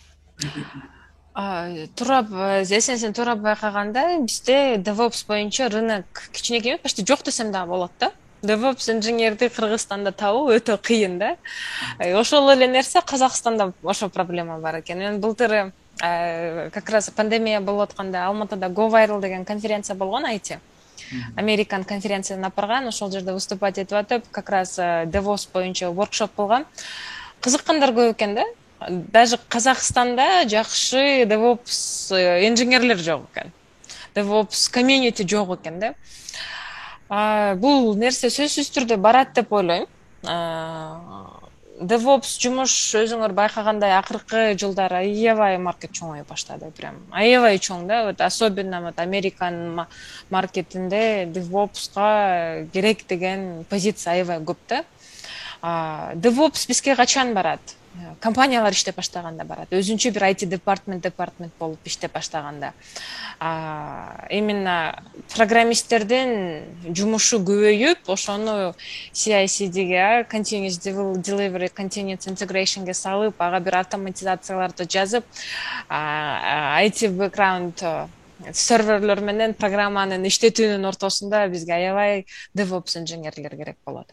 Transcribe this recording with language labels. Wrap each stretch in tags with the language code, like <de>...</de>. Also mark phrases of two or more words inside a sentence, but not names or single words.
<ky>Турап, сен турап байкаганда бизде DevOps боюнча рынок кичинекей, почти жок десем да болот да. DevOps инженерди Кыргызстанда табуу өтө кыйын да. Ошол эле нерсе Казакстанда ошо проблема бар экен. Мен былтыр</ky> <ru>как раз</ru> <ky>пандемия болуп атканда Алматыда GoViral деген конференция болгон IT. Американ конференцияны апарган, ошол жерде выступать этип атып,</ky> <ru>как раз</ru> <ky>DevOps боюнча воркшоп болгон. Кызыккандар көп экен да. Даже Казакстанда жакшы DevOps инженерлер жок экен.</ky> <en>DevOps community</en> <ky>жок экен да. Бул нерсе сөзсүз түрдө барат деп ойлойм. DevOps жумуш өзүңөр байкагандай акыркы жылдары аябай маркет чоңоюп баштады, прям аябай чоң да.</ky> <ru>Вот особенно вот</ru> <ky>Американ маркетинде DevOps'ка керек деген позиция аябай көп да. DevOps бизге качан барат? Компаниялар иштеп баштаганда барат. Өзүнчө бир IT департмент болуп иштеп баштаганда. Именно программисттердин жумушу көбөйүп, ошону CI/CDге,</ky> <en>Continuous Delivery, Continuous Integration'ге</en> <ky>салып, ага бир автоматизацияларды жазып,</ky> <en>IT background</en> <ky>серверлер менен программанын иштетүүнүн ортосунда бизге аябай DevOps инженерлер керек болот.</ky>